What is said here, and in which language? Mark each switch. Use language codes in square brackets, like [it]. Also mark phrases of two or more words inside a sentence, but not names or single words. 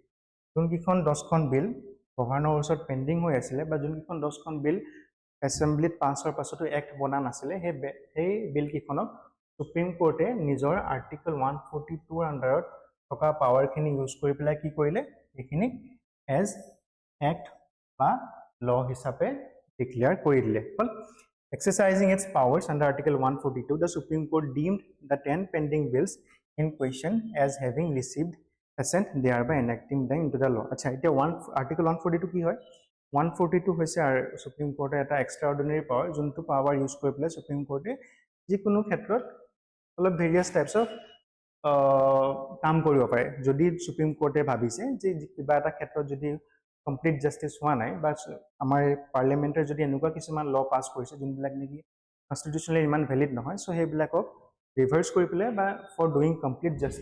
[as] গভৰ্ণৰৰ ওচৰত পেন্ডিং হৈ আছিল বা যোনখন 10খন বিল এসেম্বলিত পাছৰ পাছতো এক্ট বনা নাছিলে সেই বিল কিখনক [en] Supreme Court [as] নিজৰ আৰ্টিকেল 142 ৰ আন্ডাৰত থকা পাৱাৰখিনি ইউজ কৰি পেলাই কি কৰিলে এইখিনি [en] as act [as] বা ল হিচাপে ডিক্লেয়াৰ কৰি দিলে হল [en] exercising its powers under article 142 the Supreme Court deemed the 10 pending bills in question as having received assent thereby enacting them into the law [as] আচ্ছা এটা article 142 কি হয় 142 হৈছে [en] Supreme Court [as] এটা [en] extraordinary power [as] যোনটো [en] power use [as] কৰি পেলাই [en] Supreme Court [as] যিকোনো ক্ষেত্ৰত অলপ [en] various types of [as] কাম কৰিব পাৰে যদি [en] Supreme Court [as] ভাবিছে যে কিবা এটা ক্ষেত্ৰত যদি [en] complete justice [as] হোৱা নাই বা আমাৰ পাৰ্লিমেন্টৰ যদি এনেকুৱা কিছুমান [en] law pass [as] কৰিছে যোনবিলাক নেকি কনস্টিটিউশনালি ইমান ভ্যালিড নহয় সো হেবিলাকক ৰিভাৰ্স কৰি পেলাই বা [en] for doing complete